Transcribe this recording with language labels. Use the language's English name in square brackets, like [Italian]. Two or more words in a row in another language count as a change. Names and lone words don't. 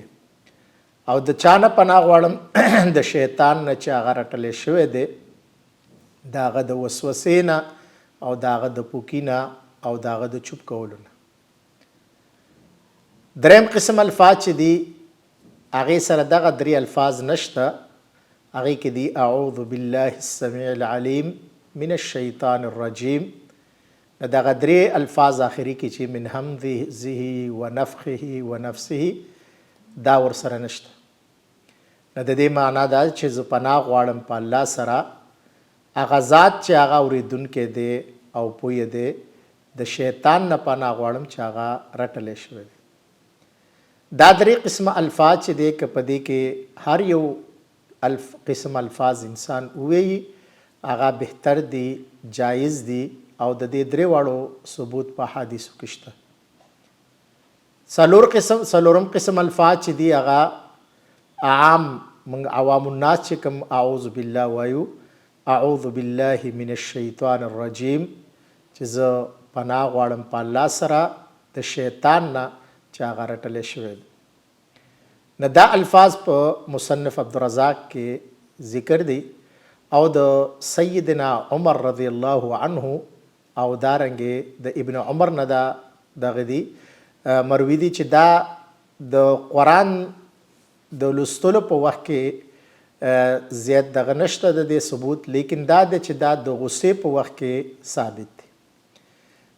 [Pashto] او د چا نه پناه غواړم د شیطان نه چې هغه رټلی شوی دی، د هغه د وسوسې نه او د هغه د پوکي نه او د هغه د چوپ کولو نه. دریم قسم الفاظ چې دي هغې سره دغه درې الفاظ نشته. هغې کې دي [Arabic] اعوذ بالله السمیع العلیم من الشیطان الرجیم. [Pashto] دغه درې الفاظ آخري کې چې [Arabic] من همزه ونفخه ونفسه [Pashto] دا ورسره نشته. نو د دې معنا دا چې زه پناه غواړم په الله سره هغه ذات چې هغه اورېدونکی دی او پویه دی، د شیطان نه پناه غواړم چې هغه رټلی شوی دی. دا درې قسمه الفاظ چې دی که په دې کې هر یو قسم الفاظ انسان ووایي هغه بهتر دی، جایز دی او د دې درې واړو ثبوت په حدیثو کې شته. څلورم قسم الفاظ چې دی هغه عام موږ [Arabic] عوام الناس [Pashto] چې کوم [Arabic] اعوذ بالله [Pashto] وایو، [Arabic] اعوذ بالله من الشیطان الرجیم [Pashto] چې زه پناه غواړم په الله سره د شیطان نه چې هغه رټلی شوی دی. نو دا الفاظ په مصنف عبدالرزاق کې ذکر دی او د سیدنا عمر [Arabic] رضی الله عنه [Pashto] او دارنګې د ابن عمر نه دا دغه دی مروي دي چې دا د قرآن د لوستلو په وخت کې زیات دغه نشته د دې ثبوت، لیکن دا د چې دا د غصې په وخت کې ثابت دی.